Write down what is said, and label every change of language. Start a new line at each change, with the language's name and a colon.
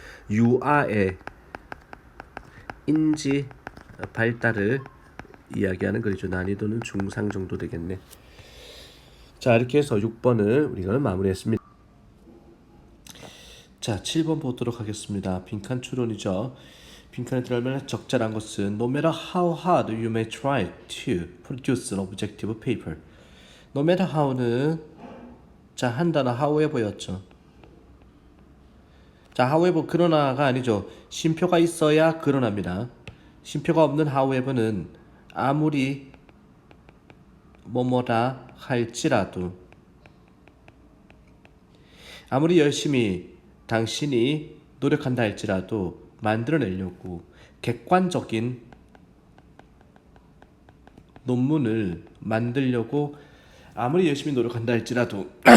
Korean: 유아의 인지 발달을 이야기하는 글이죠. 난이도는 중상 정도 되겠네. 자, 이렇게 해서 6번을 우리가 마무리했습니다. 자, 7번 보도록 하겠습니다. 빈칸 추론이죠. 빈칸에 들어가면 적절한 것은
English: No matter how hard you may try to produce an objective paper. No matter how
Korean: 는 자, 한 단어 however였죠. 자, however 그러나가 아니죠. 쉼표가 있어야 그러나입니다. 쉼표가 없는 however는 아무리 뭐뭐라 할지라도 아무리 열심히 당신이 노력한다 할지라도 만들어내려고 객관적인 논문을 만들려고 아무리 열심히 노력한다 할지라도